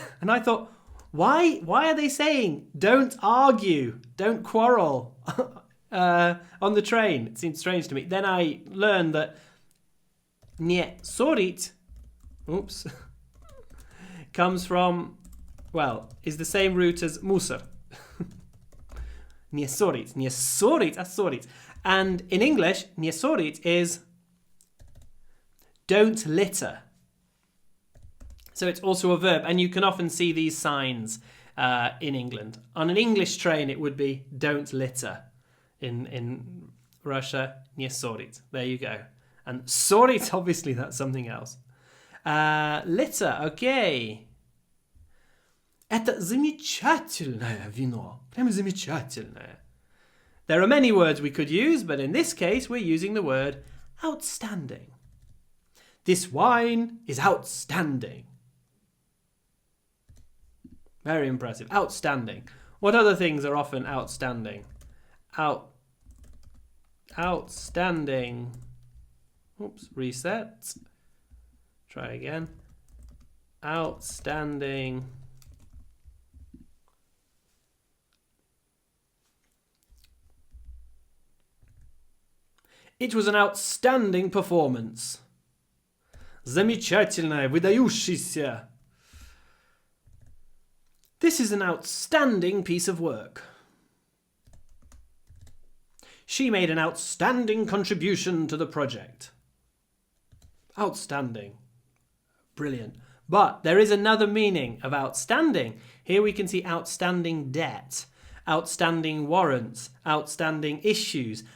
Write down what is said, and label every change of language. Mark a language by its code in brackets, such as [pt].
[en] And I thought, why are they saying don't argue, don't quarrel on the train? It seemed strange to me. Then I learned that [ru] не ссорить, [en] comes from, well, is the same root as мусор. [ru] Не ссорить, не ссорить, а ссорить. [en] And in English, [ru] не ссорить [en] is don't litter. So it's also a verb, and you can often see these signs in England. On an English train, it would be don't litter. In Russia, [ru] не ссорить. [en] There you go. And ссорить, obviously, that's something else. Litter, okay. [ru] Это замечательное вино. Прямо замечательное. [en] There are many words we could use, but in this case, we're using the word outstanding. This wine is outstanding. Very impressive. Outstanding. What other things are often outstanding? Outstanding. Oops, reset. Try again. Outstanding. It was an outstanding performance. [ru] Замечательное, выдающийся. [en] This is an outstanding piece of work. She made an outstanding contribution to the project. Outstanding. Brilliant. But there is another meaning of outstanding. Here we can see outstanding debt, outstanding warrants, outstanding issues.